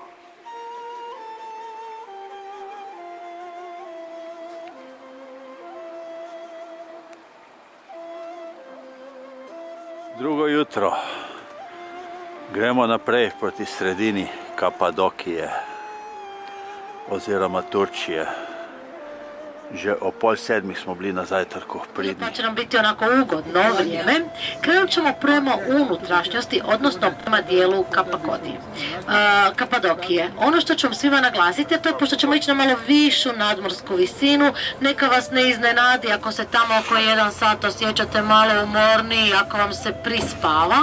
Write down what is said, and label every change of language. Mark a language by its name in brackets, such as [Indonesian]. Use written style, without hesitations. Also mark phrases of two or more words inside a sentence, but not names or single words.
[Slovenian] Drugo jutro. Gremo naprej proti sredini Kapadokije oziroma Turčije. Že o 6:30 smo bili na zajtrku pridni. [Croatian] Pa će nam biti onako ugodno vrijeme. Krenut ćemo prema unutrašnjosti, odnosno prema dijelu Kapadokije. Ono što ću vam svima naglasiti, to je pošto ćemo ići na malo višu nadmorsku visinu, neka vas ne iznenadi ako se tamo oko 1 sat osjećate malo umorni, ako vam se prispava.